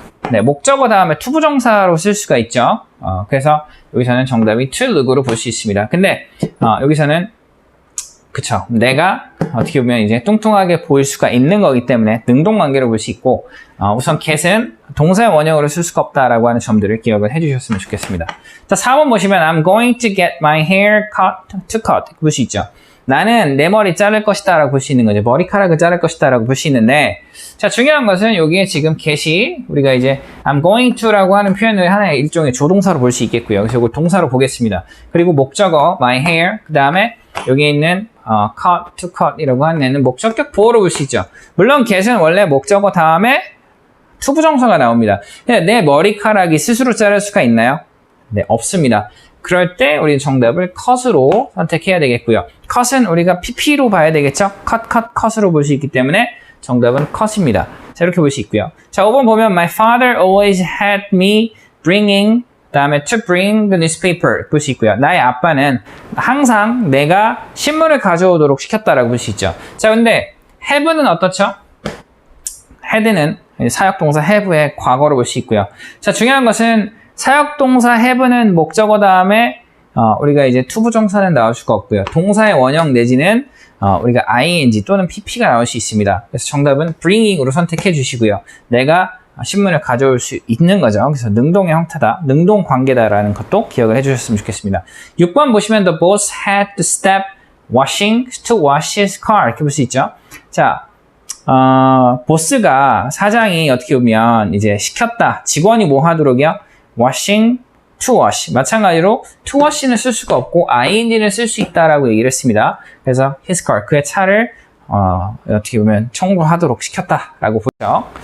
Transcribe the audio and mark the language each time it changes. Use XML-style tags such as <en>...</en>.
<ko>네, 목적어 다음에 투부정사로 쓸 수가 있죠. 그래서 여기서는 정답이 to look으로 볼 수 있습니다. 근데 여기서는 그쵸, 내가 어떻게 보면 이제 뚱뚱하게 보일 수가 있는 거기 때문에 능동관계로 볼 수 있고 우선 get은 동사의 원형으로 쓸 수가 없다라고 하는 점들을 기억을 해주셨으면 좋겠습니다. 자, 4번 보시면</ko> <en>I'm going to get my hair cut</en> <ko>볼 수 있죠. 나는 내 머리 자를 것이다 라고 볼 수 있는 거죠. 머리카락을 자를 것이다 라고 볼 수 있는데, 자, 중요한 것은 여기에 지금 get이 우리가 이제</ko> <en>I'm going to</en> <ko>라고 하는 표현을 하나의 일종의 조동사로 볼 수 있겠고요. 그래서 이걸 동사로 보겠습니다. 그리고 목적어 my hair, 그 다음에 여기에 있는 cut, to cut 이라고 하는 애는 목적격 보호로 볼 수 있죠. 물론 get은 원래 목적어 다음에 투부정사가 나옵니다. 내 머리카락이 스스로 자를 수가 있나요? 네, 없습니다. 그럴 때 우리 정답을 cut으로 선택해야 되겠고요. cut은 우리가 pp로 봐야 되겠죠? cut으로 볼 수 있기 때문에 정답은 cut입니다. 자, 이렇게 볼 수 있고요. 자, 5번 보면</ko> <en>my father always had me bringing,</en> <ko>그다음에</ko> <en>to bring the newspaper</en> <ko>볼 수 있고요. 나의 아빠는 항상 내가 신문을 가져오도록 시켰다라고 볼 수 있죠. 자, 근데 have는 어떻죠? had는 사역동사 have의 과거로 볼 수 있고요. 자, 중요한 것은 사역동사 have는 목적어 다음에 우리가 이제 투부정사는 나올 수가 없고요. 동사의 원형 내지는 우리가 ing 또는 pp가 나올 수 있습니다. 그래서 정답은 bringing으로 선택해 주시고요. 내가 신문을 가져올 수 있는 거죠. 그래서 능동의 형태다, 능동 관계다라는 것도 기억을 해주셨으면 좋겠습니다. 6번 보시면</ko> <en>the boss had to stop washing to wash his car</en> <ko>이렇게 볼 수 있죠. 자, 보스가 사장이 어떻게 보면 이제 시켰다. 직원이 뭐 하도록이요? washing to wash. 마찬가지로 to wash는 쓸 수가 없고 ing는 쓸 수 있다라고 얘기를 했습니다. 그래서 his car, 그의 차를 어떻게 보면 청구하도록 시켰다라고 보죠.</ko>